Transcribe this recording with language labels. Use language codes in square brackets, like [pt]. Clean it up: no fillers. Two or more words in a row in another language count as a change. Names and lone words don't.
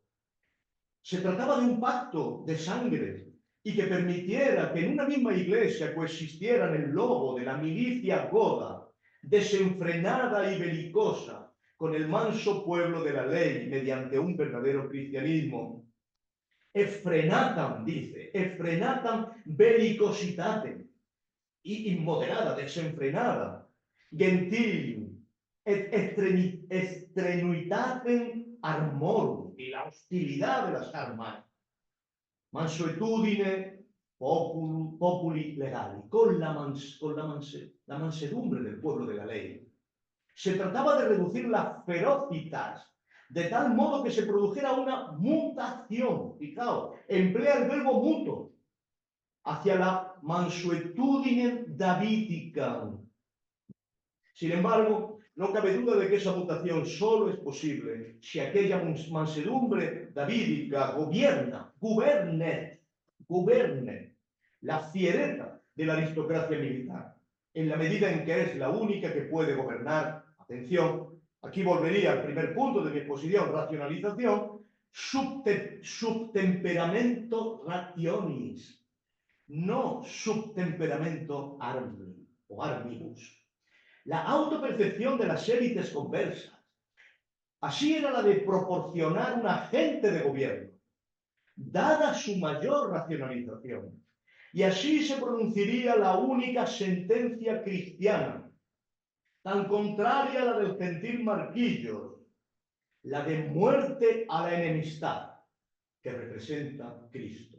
[es] Se trataba de un pacto de sangre y que permitiera que en una misma iglesia coexistieran el lobo de la milicia goda, desenfrenada y belicosa, con el manso pueblo de la ley mediante un verdadero cristianismo. [la] Effrenatam, dice, effrenatam bellicositatem, [es] y inmoderada, desenfrenada, [la] gentilium, et extrenuitatem armorum, y la hostilidad de las armas, mansuetudine populi legali, [es] con la mansedumbre del pueblo de la ley. Se trataba de reducir las ferocitas, de tal modo que se produjera una mutación, fijaos, emplea el verbo muto, hacia la mansuetudine davídica. Sin embargo, no cabe duda de que esa mutación solo es posible si aquella mansedumbre davídica gobierne la fiereza de la aristocracia militar, en la medida en que es la única que puede gobernar, atención, aquí volvería al primer punto de mi exposición, [la] racionalización, subtemperamento rationis, no subtemperamento armi o armibus. [es] La autopercepción de las élites conversas, así era la de proporcionar un agente de gobierno, dada su mayor racionalización. Y así se pronunciaría la única sentencia cristiana, tan contraria a la del gentil Marquillos, la de muerte a la enemistad, que representa Cristo.